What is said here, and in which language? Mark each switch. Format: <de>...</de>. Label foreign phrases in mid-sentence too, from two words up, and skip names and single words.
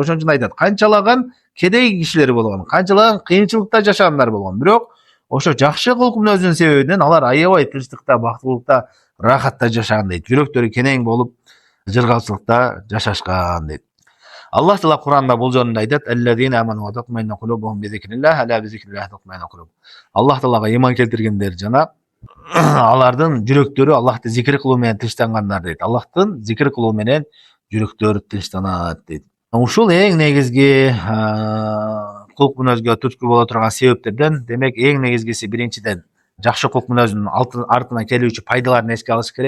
<ky>Ошон үчүн айтат, канчалаган кедей кишилер болгон, канчалаган кыйынчылыкта жашагандар болгон, бирок ошо жакшы кулк мүнөздүн себебинен алар аябай тынчтыкта, бактылуулукта, рахатта жашаган дейт. Жүрөктөрү кенең болуп, жыргалчылыкта жашашкан дейт. Аллах Таала Кур'анда бул жөнүндө айтат:</ky> <ar>"الذين آمنوا وتطمئن قلوبهم بذكر الله ألا بذكر الله تطمئن القلوب."</ar> <ky>Аллах Таалага ыйман келтиргендер жана алардын жүрөктөрү Аллахты зикир кылуу менен тынчтангандар дейт. Аллахтын зикир кылуу менен жүрөктөр тынчтанат дейт. Ушул эң негизги кулк мүнөзгө түрткү боло турган себептерден, демек эң негизгиси биринчиден жакшы кулк мүнөздүн артынан келүүчү пайдаларын эске алыш керек.</ky>